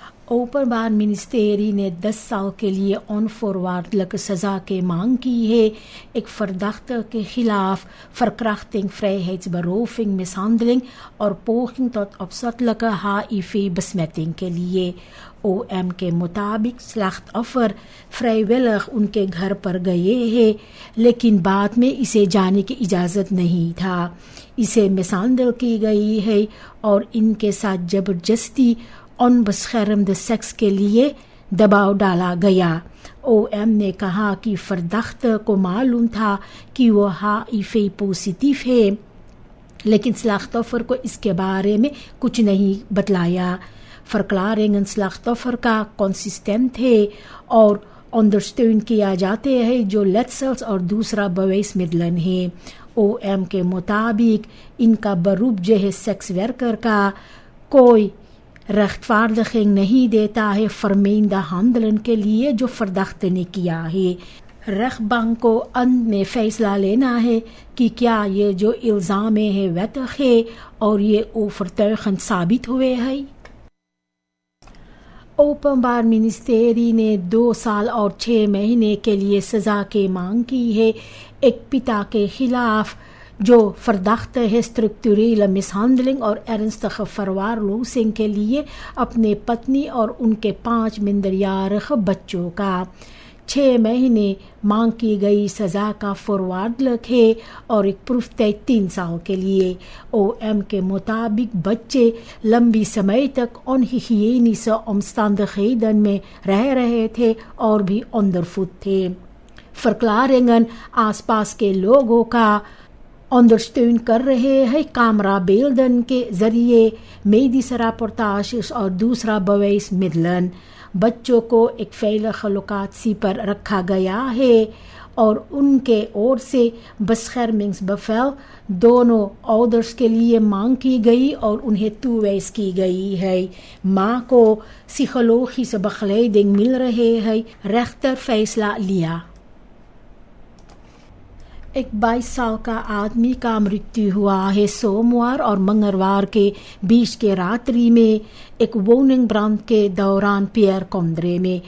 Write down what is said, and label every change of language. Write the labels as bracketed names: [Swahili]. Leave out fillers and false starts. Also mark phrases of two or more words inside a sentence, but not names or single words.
[Caribbean Hindustani] ओपनबार मिनिस्टेरी ने 10 साल के लिए onvoorwaardelijke सजा की मांग की है एक verdachte के खिलाफ [Dutch] verkrachting, vrijheidsberoving, mishandeling [Caribbean Hindustani] और [Dutch] poging tot opzettelijke HIV-besmetting [Caribbean Hindustani] के लिए। OM के मुताबिक [Dutch] slachtoffer vrijwillig [Caribbean Hindustani] उनके घर पर गए हैं, लेकिन बाद में इसे जाने की इजाज़त नहीं था। इसे मिसहांडल की गई है और इनके साथ जबरदस्ती onbeschermde सेक्स के लिए दबाव डाला गया। OM ने कहा कि फर्दाख्त को मालूम था कि वो HIV पॉजिटिव है, लेकिन स्लाख्तोफर को इसके बारे में कुछ नहीं बतलाया। [Dutch] verklaringen slachtoffer [Caribbean Hindustani] का consistent है और ondersteund किया जाते हैं जो letsels और दूसरा bewijsmiddelen है। OM के मुताबिक इनका beroep जो है सेक्स वर्कर का कोई rechtvaardiging नहीं देता है [Dutch] vermeende handelen [Caribbean Hindustani] के लिए जो verdachte ने किया है। rechtbank को अंत में फैसला लेना है कि क्या ये जो इल्ज़ाम है वैध है और ये overtuigend साबित हुए हैं। ओपनबार मिनिस्टेरी ने 2 साल और 6 महीने के लिए सज़ा की मांग की है एक पिता के खिलाफ जो verdachte है [Dutch] structurele mishandeling [Caribbean Hindustani] और [Dutch] ernstige verwaarlozing [Caribbean Hindustani] के लिए अपने पत्नी और उनके 5 minderjarige बच्चों का। 6 महीने मांग की गई सज़ा का voorwaardelijk है और एक प्रूफ तय 3 साल के लिए। OM के मुताबिक बच्चे लंबी समय तक [Dutch] onhygiënische omstandigheden [Caribbean Hindustani] में रह रहे थे और भी ondervoed थे। verklaringen आसपास के लोगों का ondersteun कर रहे हैं [Dutch] camera beelden [Caribbean Hindustani] के जरिए, [Dutch] medische rapportages [Caribbean Hindustani] और दूसरा bewijsmiddelen। बच्चों को एक [Dutch] veilige locatie [Caribbean Hindustani] पर रखा गया है और उनके ओर से beschermingsbevel दोनों ouders के लिए मांग की गई और उन्हें toewijs की गई है। माँ को [Dutch] psychologische begeleiding [Caribbean Hindustani] मिल रही है। rechter फैसला लिया। एक 22 साल का आदमी का मृत्यु हुआ है सोमवार और मंगलवार के बीच के रात्रि में एक [Dutch] woning brand [Caribbean Hindustani] के दौरान पियर कोंद्रे में।